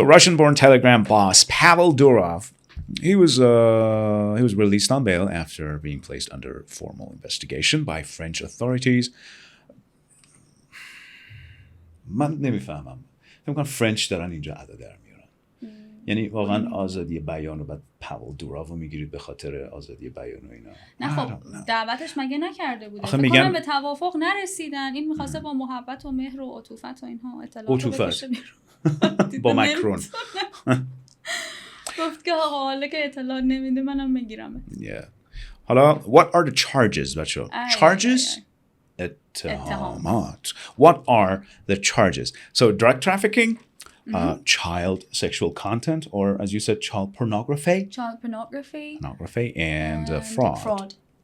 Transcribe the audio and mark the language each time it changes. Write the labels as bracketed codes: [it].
[en] So Russian-born Telegram boss Pavel Durov, he was released on bail after being placed under formal investigation by French authorities. [fa] من نمیفهمم. فکر کنم فرنچ دارن اینجا ادا در میارن. یعنی واقعا آزادی بیان و بعد پاول دوراو رو میگیرید به خاطر آزادی بیان و اینا. نه خب دعوتش مگه نکرده بوده. فکر کنم به توافق نرسیدن. این می‌خواسته با محبت و مهر و عطوفت و اینها اطلاعات بکشه بیرون. با ماکرون. گفت که آقا حالا که اطلاع نمیده منم میگیرم. [en] Yeah. حالا what are the charges بچه‌ها؟ Charges؟ [fa] اتهامات. [en] What are the charges? So drug trafficking, child sexual content, or as you said, child pornography. Child pornography. And fraud.